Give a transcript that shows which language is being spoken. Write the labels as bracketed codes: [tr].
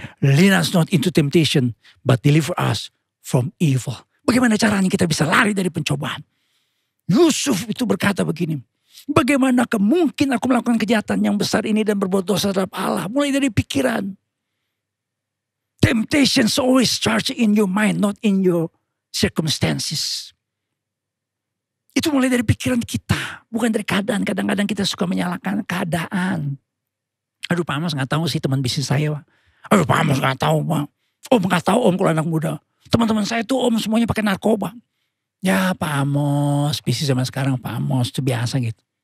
[en] Lead us not into temptation, but deliver us from evil. [id] Bagaimana caranya kita bisa lari dari pencobaan? Yusuf itu berkata begini, bagaimanakah mungkin aku melakukan kejahatan yang besar ini dan berbuat dosa terhadap Allah? Mulai dari pikiran. [en] Temptations always starts in your mind, not in your circumstances. [id] Itu mulai dari pikiran kita, bukan dari keadaan. Kadang-kadang kita suka menyalahkan keadaan. Aduh Pak Amos gak tahu sih teman bisnis saya Pak. Aduh Pak Amos gak tahu Pak. Om gak tahu Om kalau anak muda. Teman-teman saya tuh Om semuanya pakai narkoba. Ya Pak Amos, bisnis zaman sekarang Pak Amos itu biasa gitu.